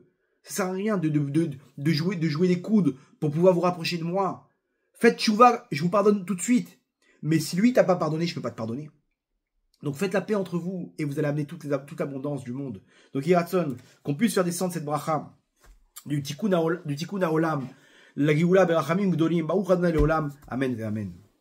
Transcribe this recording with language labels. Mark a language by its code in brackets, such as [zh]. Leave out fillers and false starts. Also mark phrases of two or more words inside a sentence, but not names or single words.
[fr] Ça sert à rien de jouer des coudes pour pouvoir vous rapprocher de moi. Faites tchouva, je vous pardonne tout de suite. Mais si lui t'a pas pardonné, je peux pas te pardonner. Donc faites la paix entre vous et vous allez amener toute l'abondance du monde. Donc Yiratson, qu'on puisse faire descendre cette bracha du [he] תיקון העולם, [fr] la [he] גאולה ברחמים גדולים, ברוך אדוני לעולם, אמן [fr] et amen.